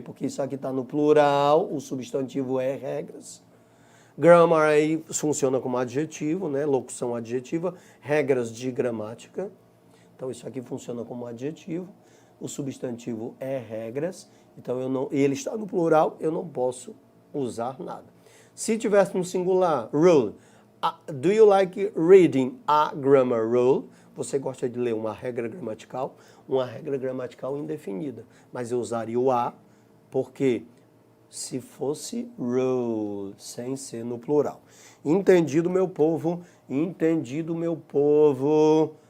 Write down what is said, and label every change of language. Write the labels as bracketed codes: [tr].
[pt] Porque isso aqui está no plural, o substantivo é regras. Grammar aí funciona como adjetivo, né? Locução adjetiva, regras de gramática. Então isso aqui funciona como adjetivo, o substantivo é regras, então ele está no plural, eu não posso usar nada. Se tivesse no singular, [en] rule, do you like reading a grammar rule? [pt] Você gosta de ler uma regra gramatical indefinida, mas eu usaria o a, porque se fosse rule, sem ser no plural. Entendido, meu povo? Entendido, meu povo?